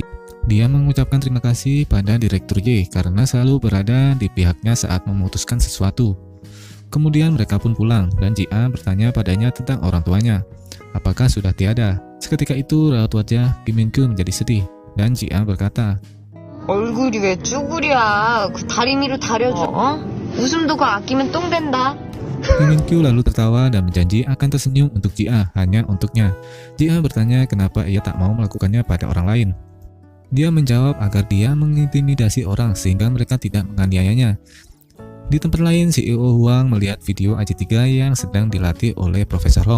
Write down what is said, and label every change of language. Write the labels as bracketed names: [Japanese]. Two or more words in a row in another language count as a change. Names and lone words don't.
[Indonesian] Dia mengucapkan terima kasih pada Direktur Y karena selalu berada di pihaknya saat memutuskan sesuatu. Kemudian mereka pun pulang dan Ji-a bertanya padanya tentang orang tuanya. Apakah sudah tiada? Seketika itu raut wajah Kim Min Kyu menjadi sedih dan Ji-a berkata, [Korean] 얼굴이 왜 쭈구리야? 그 다리미로 다려줘. 웃음도 그 아끼면 똥 된다. [Indonesian] Kim Min Kyu lalu tertawa dan berjanji akan tersenyum untuk Ji-a, hanya untuknya. Ji-a bertanya kenapa ia tak mau melakukannya pada orang lain. Dia menjawab agar dia mengintimidasi orang sehingga mereka tidak menganiayanya. Di tempat lain, CEO Huang melihat video AJ3 yang sedang dilatih oleh Profesor Hong.